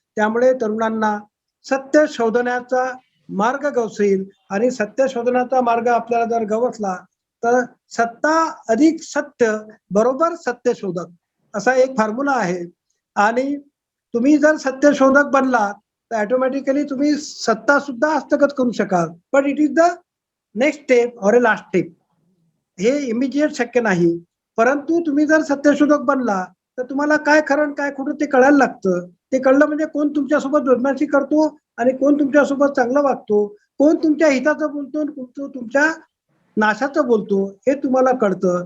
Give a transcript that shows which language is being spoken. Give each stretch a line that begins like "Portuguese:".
Marathi: त्यामुळे तरुणांना सत्य शोधण्याचा मार्ग गवसेल आणि सत्य शोधण्याचा मार्ग आपल्याला जर गवसला तर सत्ता अधिक सत्य बरोबर सत्य शोधक असा एक फॉर्म्युला आहे. आणि तुम्ही जर सत्य शोधक बनलात तर ऑटोमॅटिकली तुम्ही सत्ता सुद्धा हस्तगत करू शकाल.
English: But it is the next step or a last step.
Marathi: हे इमिजिएट शक्य नाही. परंतु तुम्ही जर सत्यशोधक बनला तर तुम्हाला काय खरं काय खोटं ते कळायला लागतं. ते कळलं म्हणजे कोण तुमच्यासोबत बदमाशी करतो आणि कोण तुमच्यासोबत चांगलं वागतो, कोण तुमच्या हिताचं बोलतो आणि कोण तुमच्या नाशाचं बोलतो हे तुम्हाला कळतं.